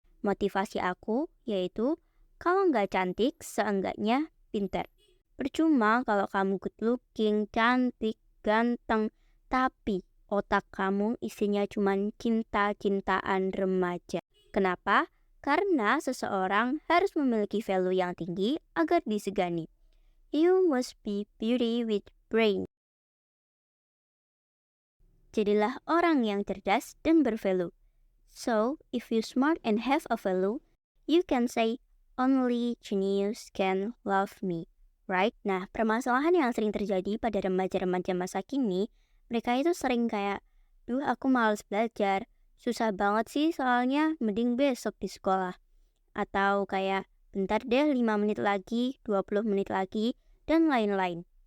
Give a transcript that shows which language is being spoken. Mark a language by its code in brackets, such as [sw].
[id] Motivasi aku yaitu kalau nggak cantik, seenggaknya pintar. Percuma kalau kamu good looking, cantik, ganteng, tapi otak kamu isinya cuma cinta-cintaan remaja. Kenapa? Karena seseorang harus memiliki value yang tinggi agar disegani. [en] You must be beauty with brain. [id] Jadilah orang yang cerdas dan bervalue. [en] So, if you smart and have a value, you can say, only genius can love me. Right? [id] Nah, permasalahan yang sering terjadi pada remaja-remaja masa kini, mereka itu sering kayak, duh aku malas belajar, susah banget sih soalnya mending besok di sekolah. Atau kayak, bentar deh 5 menit lagi, 20 menit lagi, dan lain-lain.